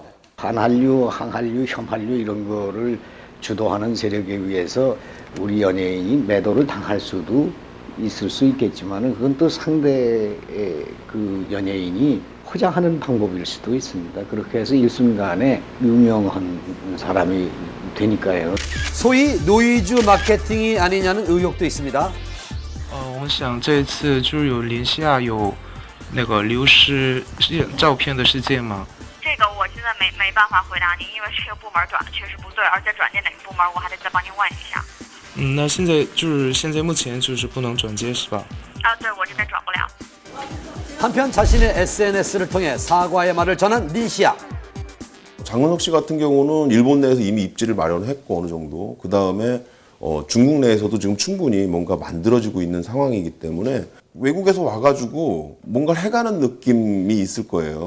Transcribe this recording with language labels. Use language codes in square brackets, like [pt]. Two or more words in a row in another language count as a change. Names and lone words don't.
[ko] 반한류, 항한류, 혐한류 이런 거를 주도하는 세력에 의해서 우리 연예인이 매도를 당할 수도 있을 수 있겠지만, 그건 또 상대의 그 연예인이 포장하는 방법일 수도 있습니다. 그렇게 해서 일순간에 유명한 사람이 되니까요. 소위 노이즈 마케팅이 아니냐는 의혹도 있습니다. [zh] 我想这一次就是有林西亚有那个流失照片的事件吗？这个我现在没办法回答您，因为这个部门转的确实不对，而且转接哪个部门我还得再帮您问一下。那现在目前就是不能转接是吧？啊，对，我这边转不了。 [ko] 한편 자신의 SNS를 통해 사과의 말을 전한 린시아. 장근석 씨 같은 경우는 일본 내에서 이미 입지를 마련했고 어느 정도, 그 다음에 중국 내에서도 지금 충분히 뭔가 만들어지고 있는 상황이기 때문에 외국에서 와가지고 뭔가를 해가는 느낌이 있을 거예요.